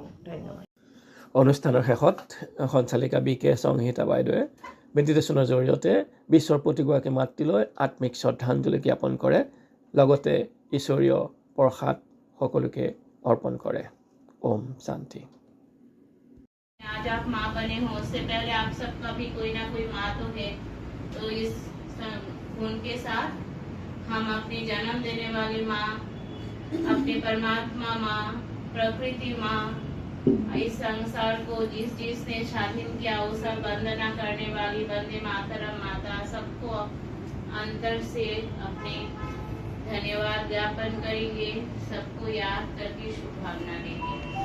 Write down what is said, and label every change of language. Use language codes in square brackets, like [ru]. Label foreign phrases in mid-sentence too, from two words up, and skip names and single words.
[as] ধন্যবাদ। অনুষ্ঠানৰ শেষত সঞ্চালিকা বি কে সংহিতা বাইদেৱে মেডিটেশ্যনৰ জৰিয়তে বিশ্বৰ প্ৰতিগৰাকী মাতৃলৈ আত্মিক শ্ৰদ্ধাঞ্জলি জ্ঞাপন কৰে, লগতে ঈশ্বৰীয় প্ৰসাদ সকলোকে অৰ্পণ কৰে। ওম শান্তি। [hi] आज आप माँ बने हो, उससे पहले आप सबका भी कोई ना कोई माँ तो है। तो इस उनके साथ हम अपनी जन्म देने वाली माँ, अपने परमात्मा माँ, प्रकृति माँ, इस संसार को जिसने स्वाधीन किया उस वंदना करने वाली वंदे मातरम माता, सबको अंतर से अपने धन्यवाद ज्ञापन करेंगे, सबको याद करके शुभकामना देंगे।